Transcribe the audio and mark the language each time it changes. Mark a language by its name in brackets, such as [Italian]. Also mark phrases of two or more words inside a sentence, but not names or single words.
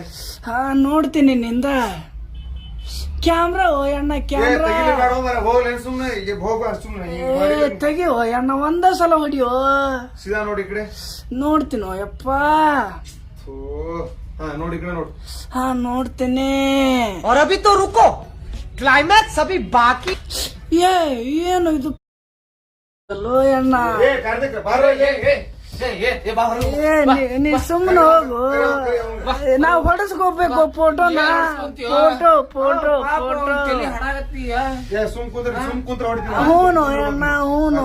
[Kannada] ಹಾ ನೋಡ್ತೀನಿ ನಿಂದ. ಕ್ಯಾಮ್ರಾ ಓ ಅಣ್ಣ, ಕ್ಯಾಮ್ರಾ ತೆಗಿಯೋ ಅಣ್ಣ. ಒಂದೇ ಸಲ ಹೊಡಿಯೋ. ಸೀದಾ ನೋಡಿ ಕಡೆ. ನೋಡ್ತೀನೋ ಯಪ್ಪ. ನೋಡಿ ಕಡೆ ನೋಡು. ಹಾ ನೋಡ್ತೀನಿ. [Hindi] और अभी तो रुको, क्लाइमैक्स अभी बाकी. [Kannada] ಏನು ಇದು ಅಣ್ಣ? ನೀ ಸುಮ್ಮನೆ ಹೋಗು ನಾವ್ ಹೊಡಸ್ಕೋಬೇಕು ಫೋಟೋನ ಫೋಟೋ ಫೋಟೋ ಫೋಟೋ ಹೂನು ಅಣ್ಣ ಹೂನು